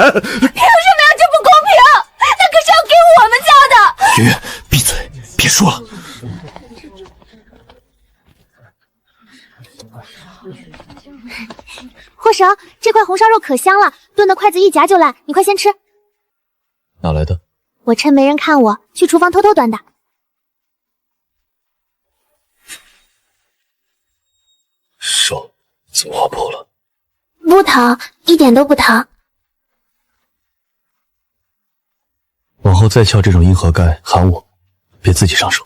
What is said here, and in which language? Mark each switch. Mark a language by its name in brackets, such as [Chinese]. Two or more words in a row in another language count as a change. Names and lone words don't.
[Chinese] 憑什麼呀？這不公平！那可是要給我們家的。月月，閉嘴，別說了。霍神，這塊紅燒肉可香了，燉的筷子一夾就爛，你快先吃。哪來的？我趁沒人看我，去廚房偷偷端的。手怎麼劃破了？不疼，一點都不疼。往後再撬這種硬盒蓋，喊我，別自己上手。